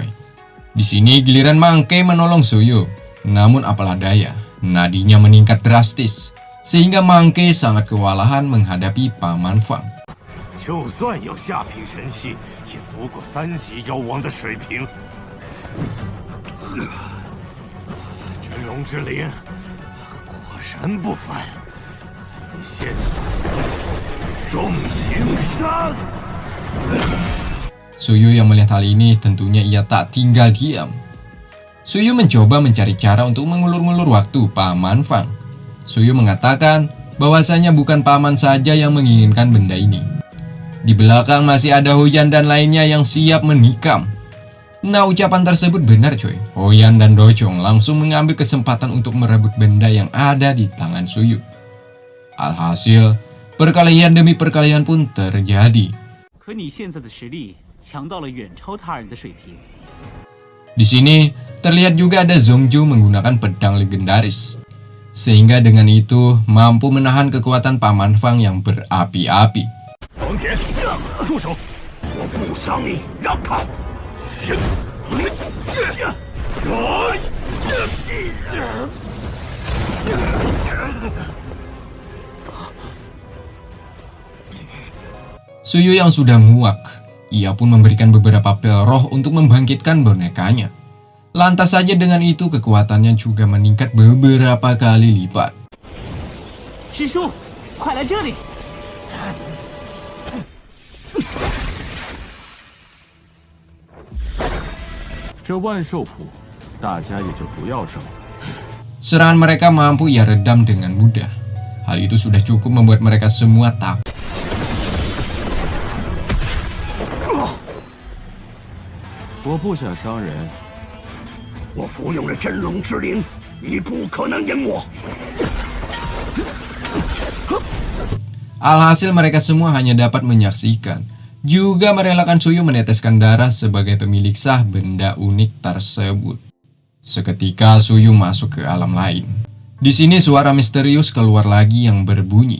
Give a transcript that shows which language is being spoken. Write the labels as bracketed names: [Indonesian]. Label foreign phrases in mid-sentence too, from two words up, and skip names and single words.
[Indonesian] Di sini giliran Monkey menolong Suyu, namun apalah daya, nadinya meningkat drastis sehingga Monkey sangat kewalahan menghadapi Paman Fang. [Chinese] 就算有下品神器，也不过3级妖王的水平。真龙之灵。果然不凡，你现在重情伤。 [Indonesian] Suyu yang melihat hal ini tentunya ia tak tinggal diam. Suyu mencoba mencari cara untuk mengulur-ngulur waktu Paman Fang. Suyu mengatakan bahwasanya bukan Paman saja yang menginginkan benda ini. Di belakang masih ada Huyan dan lainnya yang siap menikam. Nah, ucapan tersebut benar coy. Hoyan dan Docong langsung mengambil kesempatan untuk merebut benda yang ada di tangan Suyu. Alhasil, perkelahian demi perkelahian pun terjadi. [Chinese] 可你现在的实力强到了远超他人的水平。 [Indonesian] Di sini, terlihat juga ada Zhongju menggunakan pedang legendaris. Sehingga dengan itu, mampu menahan kekuatan Paman Fang yang berapi-api. [Chinese] 王田，住手！我不伤你，让开！ [Indonesian] Suyu yang sudah muak, ia pun memberikan beberapa pel roh untuk membangkitkan bonekanya. Lantas saja dengan itu kekuatannya juga meningkat beberapa kali lipat. [Chinese] 师叔，快来这里！这万寿谱，大家也就不要争了。 [Indonesian] Serangan mereka mampu ia redam dengan mudah. Hal itu sudah cukup membuat mereka semua takut. [Chinese] 我不想伤人，我服用了真龙之灵，你不可能赢我。 [Indonesian] Alhasil mereka semua hanya dapat menyaksikan, juga merelakan Suyu meneteskan darah sebagai pemilik sah benda unik tersebut. Seketika Suyu masuk ke alam lain. Di sini suara misterius keluar lagi yang berbunyi.